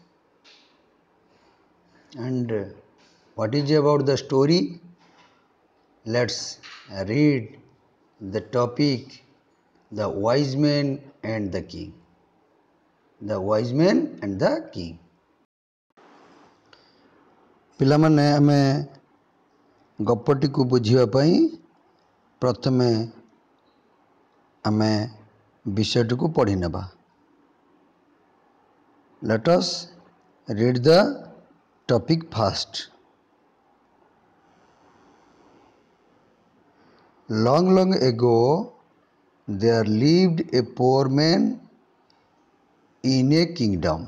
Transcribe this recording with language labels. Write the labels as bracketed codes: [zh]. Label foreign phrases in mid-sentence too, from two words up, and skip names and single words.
[en] And what is about the story? Let's read the topic, The Wise Man and the King. The Wise Man and the King. [or] ପିଲାମାନେ ଆମେ ଗପଟିକୁ ବୁଝିବା ପାଇଁ ପ୍ରଥମେ ଆମେ ବିଷୟଟିକୁ ପଢ଼ି ନେବା. [en] Let us read the topic first. Long, long ago, there lived a poor man in a kingdom.